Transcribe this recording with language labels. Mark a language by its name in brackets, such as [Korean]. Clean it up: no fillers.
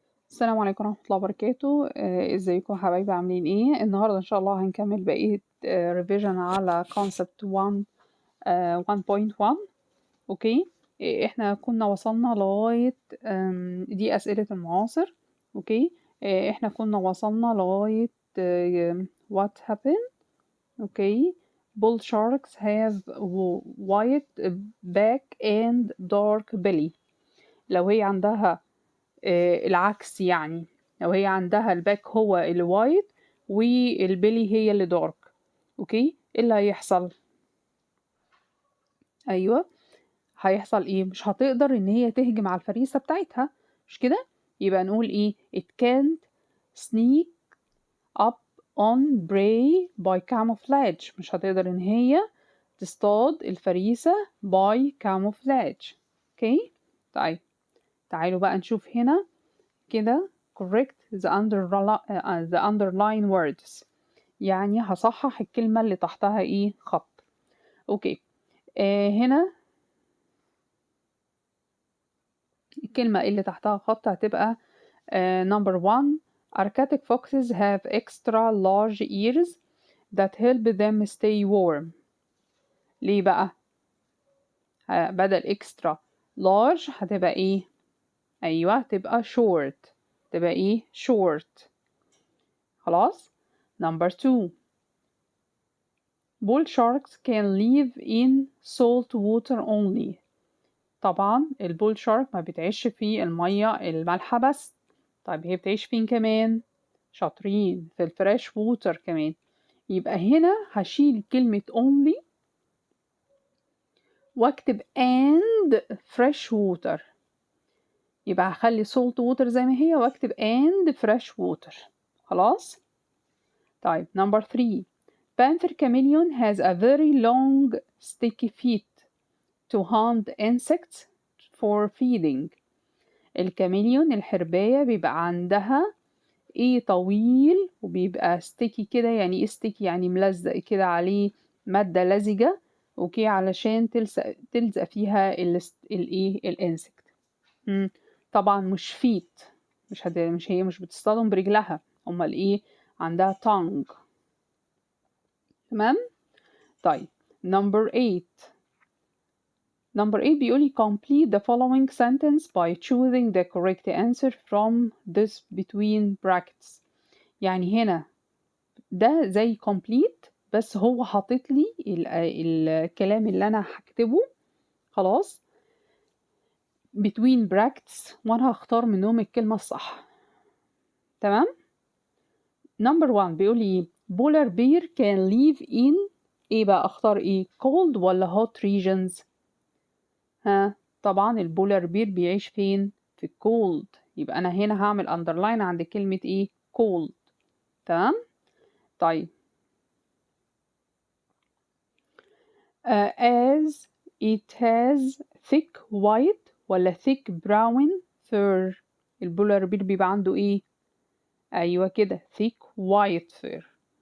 [Arabic] السلام عليكم ورحمة الله وبركاته. ازيكم يا حبايبي، عاملين ايه؟ النهاردة ان شاء الله هنكمل بقية ريفيجن على concept 1 1.1. اوكي. احنا كنا وصلنا لغاية دي أسئلة المعاصر. اوكي. احنا كنا وصلنا لغاية what happened. اوكي. [English] bull sharks have white back and dark belly. [Arabic] لو هي عندها العكس، يعني لو هي عندها الباك هو الوايت والبيلي هي اللي دارك. اوكي، ايه اللي هيحصل؟ ايوه، هيحصل ايه؟ مش هتقدر ان هي تهجم على الفريسة بتاعتها، مش كده؟ يبقى نقول ايه؟ it can't sneak up on prey by camouflage. مش هتقدر ان هي تصطاد الفريسة by camouflage. اوكي. طيب تعالوا بقى نشوف هنا كده correct the underline words. يعني هصحح الكلمة اللي تحتها ايه خط. اوكي. هنا الكلمة اللي تحتها خط هتبقى number 1. [English] Arctic foxes have extra large ears that help them stay warm. [Arabic] ليه بقى؟ بدل extra large هتبقى ايه؟ ايوه تبقى short. تبقى ايه؟ short. [English] خلاص. number 2. bull sharks can live in salt water only. [Arabic] طبعا البول شارك ما بتعيش في المية المالحة بس. طيب هي بتعيش فين كمان؟ شاطرين، في الفريش ووتر كمان. يبقى هنا هشيل كلمة only واكتب and fresh water. يبقى هخلي salt water زي ما هي واكتب and fresh water. خلاص. طيب number 3. [English] Panther chameleon has a very long sticky feet to hunt insects for feeding. [Arabic] الكاميليون الحرباية بيبقى عندها ايه طويل وبيبقى ستيكي كده. يعني ايه ستيكي؟ يعني ملزق كده عليه مادة لزجة. اوكي، علشان تلزق فيها الايه الانسكت. طبعا مش فيت، مش هي مش بتصطدم برجلها، امال ايه؟ عندها تانج. تمام. طيب number 8. [English] Number 8 بيقولي complete the following sentence by choosing the correct answer from this between brackets. [Arabic] يعني هنا ده زي complete بس هو حاطط لي الكلام اللي أنا هكتبه. خلاص between brackets وأنا هختار منهم الكلمة الصح. تمام. Number 1 بيقولي polar bear can live in ايه بقى؟ اختار ايه؟ cold ولا hot regions؟ ها، طبعا البولار بير بيعيش فين؟ في الكولد. يبقى انا هنا هعمل underline عند كلمة ايه؟ cold. تمام. طيب as it has thick white ولا thick brown fur؟ البولار بير بيبقى عنده ايه؟ ايوه كده thick white fur.